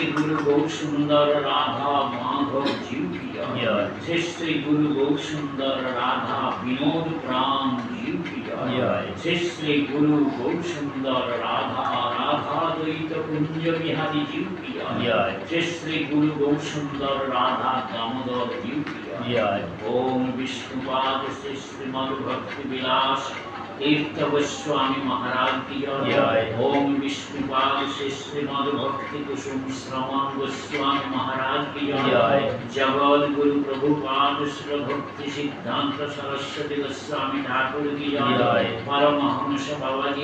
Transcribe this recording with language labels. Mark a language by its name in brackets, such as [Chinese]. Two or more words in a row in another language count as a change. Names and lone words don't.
[Bangla] গুরু গৌ সুন্দর রাধা মাধব জীব কি জয় শ্রী শ্রী গুরু গৌ সুন্দর রাধা বিনোদ প্রাণ জীব কি জয় শ্রী শ্রী গুরু গৌ সুন্দর রাধা রাধা দ্বৈত কুঞ্জ বিহারী জীব কি জয় শ্রী শ্রী গুরু গৌ সুন্দর রাধা দামোদর জীব কি জয় [Hindi] ओम विष्णुपाद श्री श्रीमद भक्ति विलास तीर्थ गोस्वामी महाराज की जय ओम विष्णुपाद श्री श्रीमद भक्ति कुसुम श्रवण गोस्वामी महाराज की जय जगत गुरु प्रभुपाद श्री भक्ति सिद्धांत सरस्वती गोस्वामी ठाकुर की जय परमहंस बाबाजी